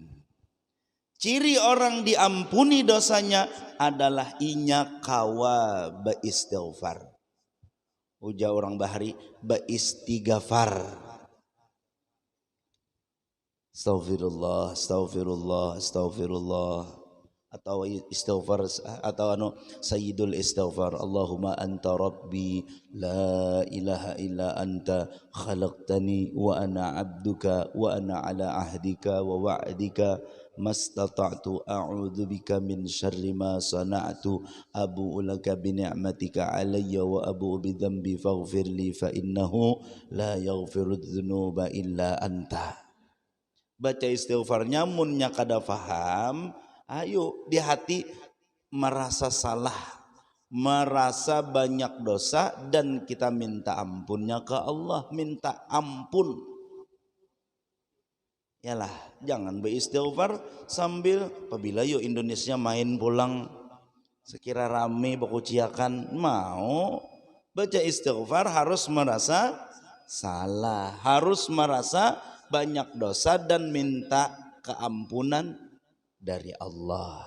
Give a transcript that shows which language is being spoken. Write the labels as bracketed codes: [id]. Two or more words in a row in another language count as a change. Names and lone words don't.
[bjn] Ciri orang diampuni dosanya adalah inya kawa beristighfar. Ujar orang Bahari beristighfar. [ar] أستغفر الله، أستغفر الله، أستغفر الله. [bjn] Atau istighfar atau [ar] سيد الاستغفار. اللهم أنت ربي لا إله إلا أنت خلقتني وأنا عبدك وأنا على عهدك ووعدك ما استطعت أعوذ بك من شر ما صنعت أبوء لك بنعمتك علي وأبوء بذنبي فاغفر لي فإنه لا يغفر الذنوب إلا أنت. [bjn] Baca istighfarnya munnya kada faham, ayo di hati merasa salah, merasa banyak dosa, dan kita minta ampunnya ke Allah, minta ampun. Yalah, jangan beristighfar sambil apabila yuk Indonesia main pulang sekira rame bakuciakan, mau baca istighfar harus merasa salah, harus merasa banyak dosa dan minta keampunan dari Allah.